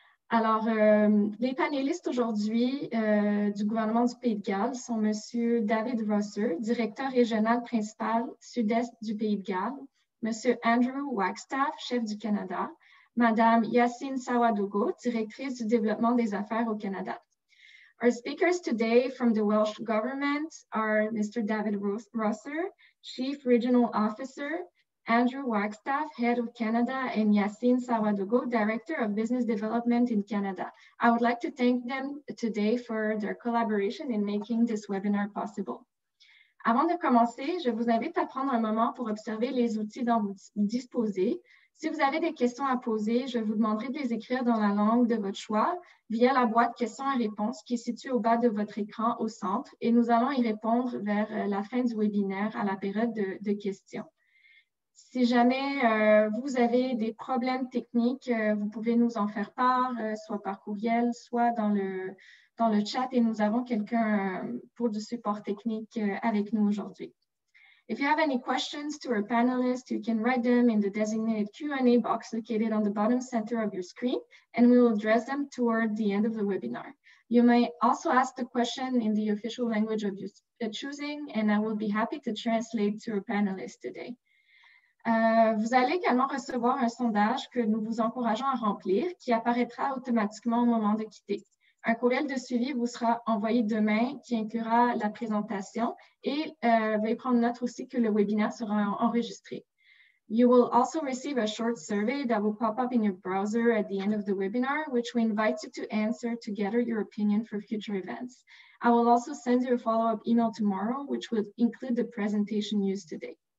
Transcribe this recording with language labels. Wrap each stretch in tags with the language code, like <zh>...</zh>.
<fr>Alors, les panélistes aujourd'hui du gouvernement du Pays de Galles sont M. David Rosser, directeur régional principal sud-est du Pays de Galles, M. Andrew Wagstaff, chef du Canada, Mme Yacine Sawadogo, directrice du développement des affaires au Canada.</fr> <en>Our speakers today from the Welsh government are Mr. David Rosser, Chief Regional Officer, Andrew Wagstaff, Head of Canada, and Yacine Sawadogo, Director of Business Development in Canada. I would like to thank them today for their collaboration in making this webinar possible.</en> <fr>Avant de commencer, je vous invite à prendre un moment pour observer les outils dont vous disposez. Si vous avez des questions à poser, je vous demanderai de les écrire dans la langue de votre choix via la boîte questions et réponses qui est située au bas de votre écran au centre et nous allons y répondre vers la fin du webinaire à la période de questions. Si jamais vous avez des problèmes techniques, vous pouvez nous en faire part, soit par courriel, soit dans le chat, et nous avons quelqu'un pour du support technique avec nous aujourd'hui.</fr> <en>If you have any questions to our panelists, you can write them in the designated Q&A box located on the bottom center of your screen, and we will address them toward the end of the webinar. You may also ask the question in the official language of your choosing, and I will be happy to translate to our panelists today.</en> <fr>Vous allez également recevoir un sondage que nous vous encourageons à remplir qui apparaîtra automatiquement au moment de quitter. Un courriel de suivi vous sera envoyé demain qui inclura la présentation et veuillez prendre note aussi que le webinaire sera enregistré.</fr> <en>You will also receive a short survey that will pop up in your browser at the end of the webinar, which we invite you to answer to gather your opinion for future events. I will also send you a follow-up email tomorrow, which will include the presentation used today.</en>